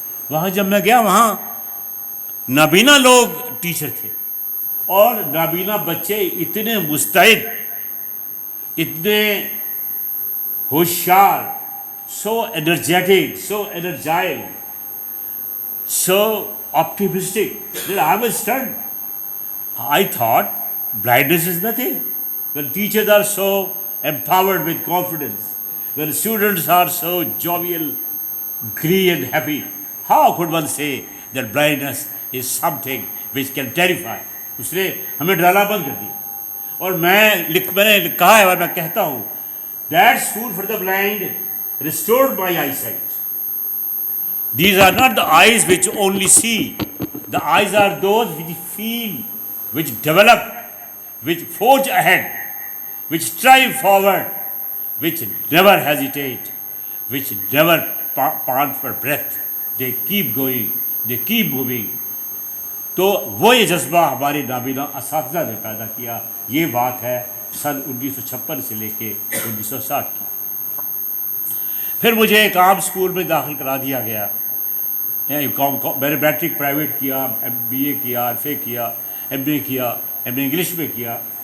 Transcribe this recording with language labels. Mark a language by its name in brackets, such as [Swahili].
[Urdu] وہاں جب میں گیا، وہاں نابینا لوگ ٹیچر تھے، اور نابینا بچے اتنے مستعد، اتنے ہوشیار، سو energetic, so energise, [English] so optimistic that I was stunned. I thought blindness is nothing. When teachers are so empowered with confidence, when students are so jovial, glee and happy, how could one say that blindness is something which can terrify? [Urdu] اس نے ہمیں ڈرانا بند کر دیا. اور میں نے کہا ہے اور میں کہتا ہوں، [English] that school for the blind restored my eyesight. These are not the eyes which only see. The eyes are those which feel, which develop, which forge ahead, which strive forward, which never hesitate, which never pant for breath. They keep going, they keep moving. [Urdu] تو وہ یہ جذبہ ہمارے نابینا اساتذہ نے پیدا کیا. یہ بات ہے سن 1956 سے لے کے 1960 کی. پھر مجھے ایک عام اسکول میں داخل کرا دیا گیا. میں نے میٹرک پرائیویٹ کیا، BA کیا، FA کیا، MA کیا، MA انگلش میں کیا.